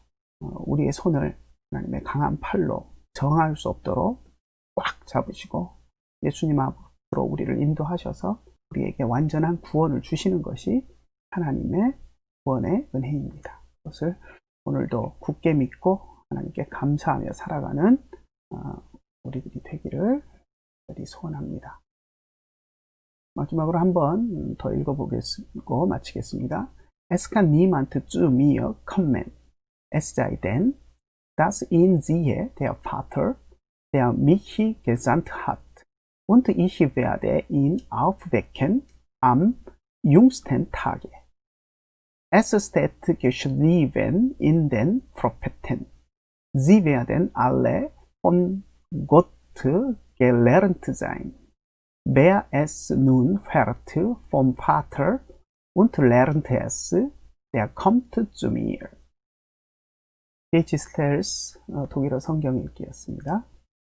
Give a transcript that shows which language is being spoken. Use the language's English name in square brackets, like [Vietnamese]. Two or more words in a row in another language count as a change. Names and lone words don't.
[Korean] 우리의 손을 하나님의 강한 팔로 정할 수 없도록 꽉 잡으시고 예수님 앞으로 우리를 인도하셔서 우리에게 완전한 구원을 주시는 것이 하나님의 구원의 은혜입니다. 그것을 오늘도 굳게 믿고 하나님께 감사하며 살아가는 우리들이 되기를 소원합니다. 마지막으로 한번 더 읽어보고 마치겠습니다. [German] Es kann niemand zu mir kommen, es sei denn, dass ihn siehe der Vater, der mich gesandt hat, und ich werde ihn aufwecken am jüngsten Tage. Es steht geschrieben in den Propheten, sie werden alle von Gott gelernt sein. Wer es nun hört vom Vater und lernt es, der kommt zu mir. [Korean] H. Stells 독일어 성경 읽기였습니다.